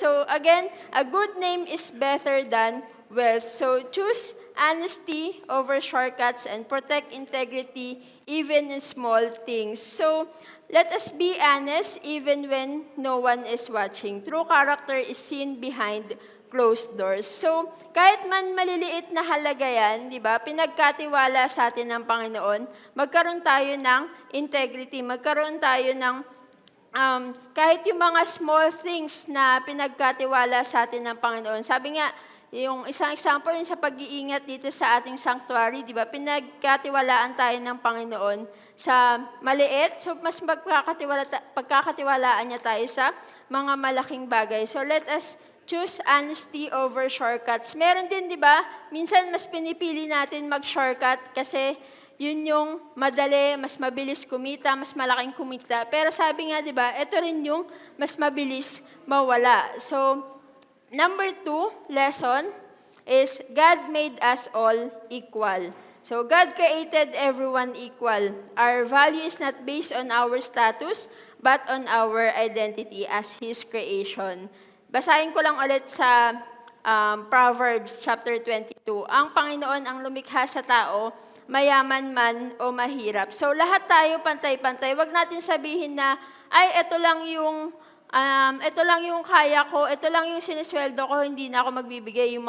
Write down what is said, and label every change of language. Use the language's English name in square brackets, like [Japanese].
[English] So, again, a good name is better than wealth. So, choose honesty over shortcuts and protect integrity even in small things. So, let us be honest even when no one is watching. True character is seen behind closed doors. [Filipino] So, kahit man maliliit na halaga yan, di ba, pinagkatiwala sa atin ng Panginoon, magkaroon tayo ng integrity, magkaroon tayo ng, kahit yung mga small things na pinagkatiwala sa atin ng Panginoon. Sabi nga, yung isang example yun sa pag-iingat dito sa ating sanctuary, di ba, pinagkatiwalaan tayo ng Panginoon sa maliit, so mas pagkakatiwalaan niya tayo sa mga malaking bagay. [English] So, let us choose honesty over shortcuts. [Filipino] Meron din, di ba? Minsan, mas pinipili natin mag-shortcut kasi yun yung madali, mas mabilis kumita, mas malaking kumita. Pero sabi nga, di ba, ito rin yung mas mabilis mawala. [English] So, number 2 lesson is God made us all equal. So, God created everyone equal. Our value is not based on our status, but on our identity as His creation. [Filipino] Basahin ko lang ulit sa Proverbs chapter 22. Ang Panginoon ang lumikha sa tao, mayaman man o mahirap. So lahat tayo pantay-pantay. Huwag natin sabihin na, ay, ito lang yung kaya ko, ito lang yung sinisweldo ko, hindi na ako magbibigay.